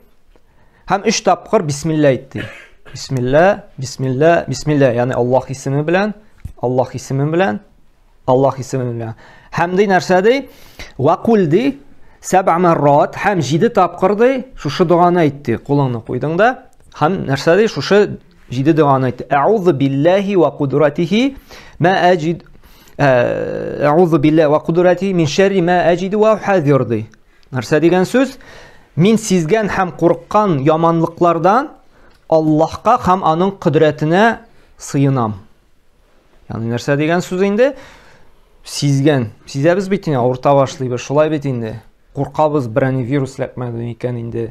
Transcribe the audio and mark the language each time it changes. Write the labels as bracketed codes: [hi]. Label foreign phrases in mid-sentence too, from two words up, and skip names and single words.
[tt] Һәм 3 тапкыр бисмилла әйтте. Бисмилла, бисмилла, бисмилла, ягъни Аллаһ исеме белән, Аллаһ исеме белән, Аллаһ исеме белән. Һәм ди нәрсә ди? [ar] وقل [tt] ди 7 маррат, һәм 7 тапкыр ди, шушы дуаны әйтте. Кулыңны куйдың да, һәм нәрсә ди? Шушы 7 дуаны әйтте. [ar] أعوذ بالله وقدرته ما أجد أعوذ بالله وقدرته من شر ما أجد وأحاذر ди. [tt] Нәрсә дигән сүз? Мин сизгән һәм курыккан яманлыклардан Аллаһка һәм аның кудрәтенә сыйынам. Ягъни нәрсә дигән сүз инде? Сизгән. Сизәбез бит инде, авырта башлыйбыз, шулай бит инде. Куркабыз, берәни вирус ләкмәде микән инде.